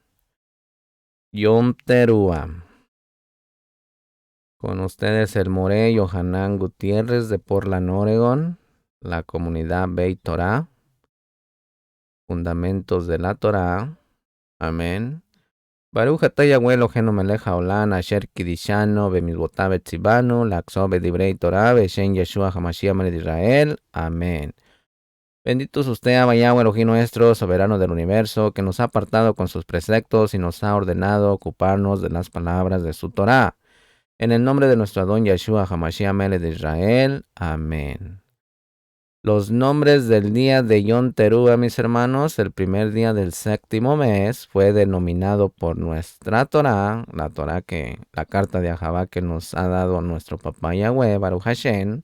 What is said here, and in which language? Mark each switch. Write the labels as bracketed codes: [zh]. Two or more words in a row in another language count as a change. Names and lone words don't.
[es] Yom Teruah. Con ustedes el Moré Yohanan Gutiérrez de Portland, Oregon, la comunidad Beit Torah. Fundamentos de la Torah. Amén. [he] ברוך אתה יהוה אלוהינו מלך העולם אשר קידשנו במצוותיו וציוונו לעסוק בדברי תורה בשם ישוע המשיח מלך ישראל. [es] Amén. Bendito es usted, Abba Yahweh Elohim nuestro, soberano del universo, que nos ha apartado con sus preceptos y nos ha ordenado ocuparnos de las palabras de su Torah. En el nombre de nuestro Adón Yeshua HaMashiach melech de Israel. Amén. Los nombres del día de Yom Teruah, mis hermanos, el primer día del séptimo mes fue denominado por nuestra Torah, la carta de Ahabá que nos ha dado nuestro papá Yahweh, [he] ברוך השם.